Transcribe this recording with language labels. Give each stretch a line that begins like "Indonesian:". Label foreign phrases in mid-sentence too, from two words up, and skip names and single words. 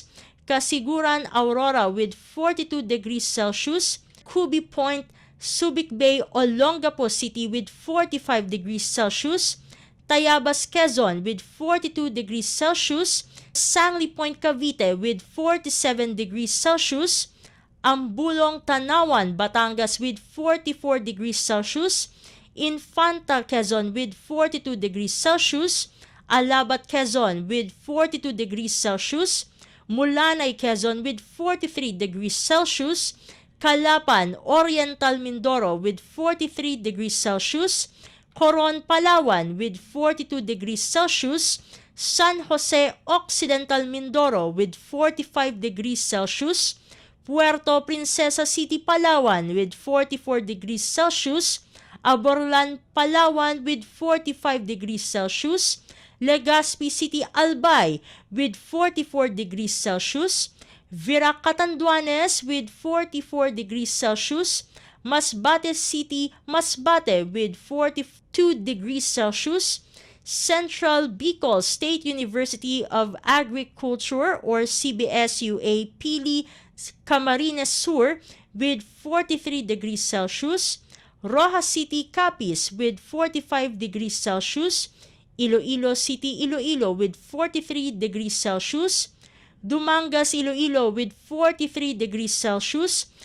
English: Kasiguran Aurora with 42 degrees Celsius. Kubi Point, Subic Bay, Olongapo City with 45 degrees Celsius. Tayabas, Quezon with 42 degrees Celsius. Sangli Point, Cavite with 47 degrees Celsius. Ambulong, Tanawan, Batangas with 44 degrees Celsius. Infanta, Quezon with 42 degrees Celsius. Alabat, Quezon with 42 degrees Celsius. Mulanay, Quezon with 43 degrees Celsius. Calapan, Oriental Mindoro with 43 degrees Celsius. Coron, Palawan with 42 degrees Celsius. San Jose Occidental Mindoro with 45 degrees Celsius. Puerto Princesa City, Palawan with 44 degrees Celsius. Aborlan, Palawan with 45 degrees Celsius. Legazpi City, Albay with 44 degrees Celsius. Virac, Catanduanes with 44 degrees Celsius. Masbate City, Masbate with 42 degrees Celsius. Central Bicol State University of Agriculture or CBSUA Pili, Camarines Sur with 43 degrees Celsius. Rojas City, Capiz with 45 degrees Celsius. Iloilo City, Iloilo with 43 degrees Celsius. Dumangas, Iloilo with 43 degrees Celsius.